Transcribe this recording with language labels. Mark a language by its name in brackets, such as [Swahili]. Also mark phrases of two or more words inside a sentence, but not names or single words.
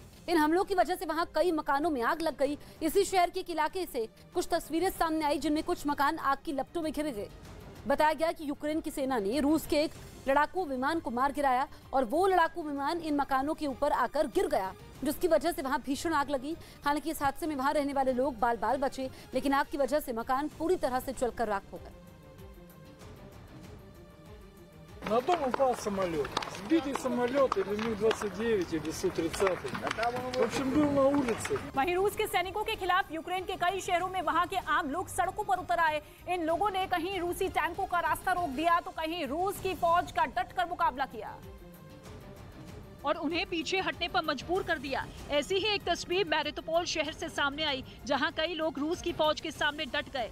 [Hindi] इन हमलों की वजह से वहां कई मकानों में आग लग गई। इसी शहर के एक इलाके से कुछ तस्वीरें सामने आई, जिनमें कुछ मकान आग की लपटों में घिर गए। बताया गया कि यूक्रेन की सेना ने रूस के एक लड़ाकू विमान को मार गिराया और वो लड़ाकू विमान इन मकानों के ऊपर आकर गिर गया, जिसकी वजह से वहां भीषण आग लगी। हालांकि इस हादसे में वहां रहने वाले लोग बाल बाल बचे, लेकिन आग की वजह से मकान पूरी तरह से जलकर राख हो गए। [Russian] На дом упал самолет. Сбитый самолет или Ми-29 или Су-30. В общем, был на улице. [Hindi] वहीं रूस के सैनिकों के खिलाफ यूक्रेन के कई शहरों में वहां के आम लोग सड़कों पर उतर आए। इन लोगों ने कहीं रूसी टैंकों का रास्ता रोक दिया तो कहीं रूस की फौज का डटकर मुकाबला किया। और उन्हें पीछे हटने पर मजबूर कर दिया। ऐसी ही एक तस्वीर मैरियोपोल शहर से सामने आई, जहां कई लोग रूस की फौज के सामने डट गए।